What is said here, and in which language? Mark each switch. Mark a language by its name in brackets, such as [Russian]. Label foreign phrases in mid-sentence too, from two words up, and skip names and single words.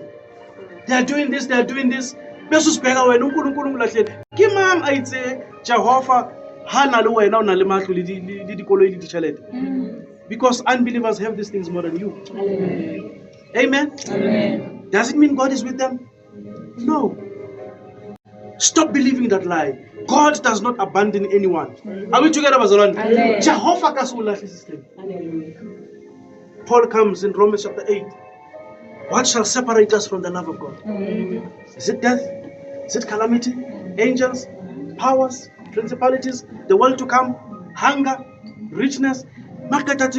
[English] They are doing this, they are doing this. Because unbelievers have these things more than you. Amen? Amen. Does it mean God is with them? No. Stop believing that lie. God does not abandon anyone. Are we together, [Zulu] Bazalwane? Jehovah kasula system. [English] Paul comes in Romans chapter 8. What shall separate us from the love of God? Is it death? Is it calamity? Angels? Powers? Principalities? The world to come? Hunger? Richness? Makatati?